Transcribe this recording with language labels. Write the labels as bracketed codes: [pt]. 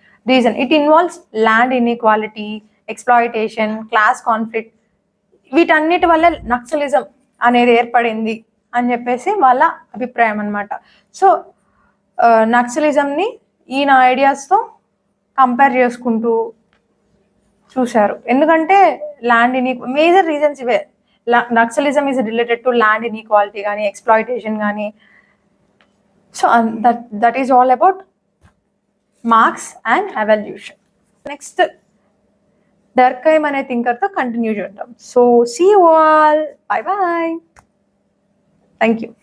[en] Reason: it involves land inequality, exploitation, class conflict. [te] వీటన్నిటి వల్ల naxalism అనేది ఏర్పడింది అని చెప్పేసి వాళ్ళ అభిప్రాయం అనమాట. సో నక్సలిజంని ఈయన ఐడియాస్తో కంపేర్ చేసుకుంటూ చూశారు. ఎందుకంటే మేజర్ రీజన్స్ ఇవే. [en] naxalism is related to land inequality [te] కానీ, ఎక్స్ప్లాయిటేషన్ కానీ. [en] So that is all about Marx and evolution. Next, Durkheim [te] అనే థింకర్ తో కంటిన్యూ చేద్దాం. [en] So see you all. Bye bye. Thank you.